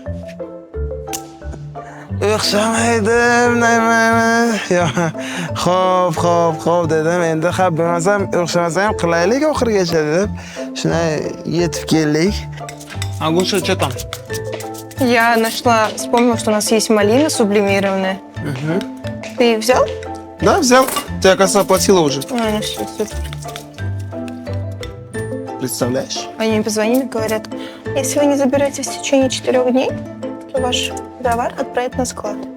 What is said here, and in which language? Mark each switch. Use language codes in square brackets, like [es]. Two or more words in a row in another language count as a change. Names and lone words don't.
[uz] O'xshamaydim, xo'p dedim. Endi bo'lmasam, o'xshamasa ham qilaylik oxirigacha deb, shunday yetib keldik. [ru] Агунша, что там? Я нашла, вспомнила, что у нас есть малина сублимированная. Ты взял? Да, взял. Ты, оказывается, оплатила уже. Ну все, супер. Представляешь? Они мне позвонили, говорят, если вы не заберете в течение 4 дней, то ваш товар отправят на склад.